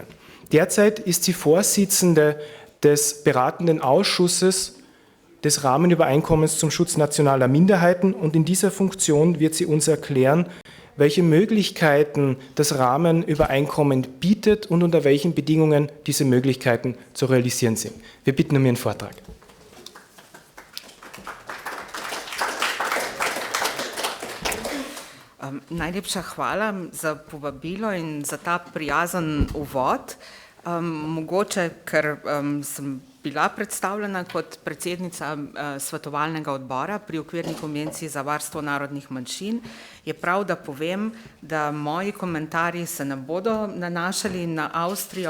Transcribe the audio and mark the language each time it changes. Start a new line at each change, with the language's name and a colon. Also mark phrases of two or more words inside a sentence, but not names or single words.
German: Derzeit ist sie Vorsitzende des beratenden Ausschusses des Rahmenübereinkommens zum Schutz nationaler Minderheiten und in dieser Funktion wird sie uns erklären, welche Möglichkeiten das Rahmenübereinkommen bietet und unter welchen Bedingungen diese Möglichkeiten zu realisieren sind. Wir bitten um Ihren Vortrag.
Slovenian: Najlepša hvala za povabilo in za ta prijazen uvod. Mogoče, ker sem bila predstavljena kot predsednica svetovalnega odbora pri Okvirni konvenciji za varstvo narodnih manjšin, je prav, da povem, da moji komentarji se ne bodo nanašali na Avstrijo.